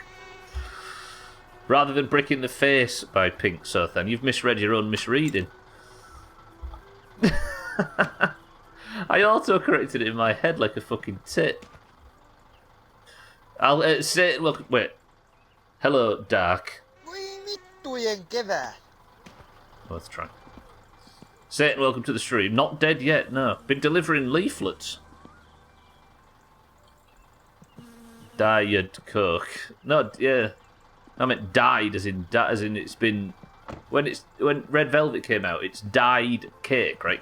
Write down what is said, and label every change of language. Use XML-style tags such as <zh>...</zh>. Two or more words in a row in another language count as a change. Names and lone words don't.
<en>Rather than Brick in the Face by Pink Sothan, you've misread your own misreading. I auto-corrected it in my head like a fucking tit. I'll say... Look, wait. Hello, Dark.</en> <fi>Voi vittujen kevää.</fi> <en>Worth trying. Satan, welcome to the stream. Not dead yet, no. Been delivering leaflets. Diet Coke. No, yeah. I meant died as in it's been... When Red Velvet came out, it's dyed cake, right?</en>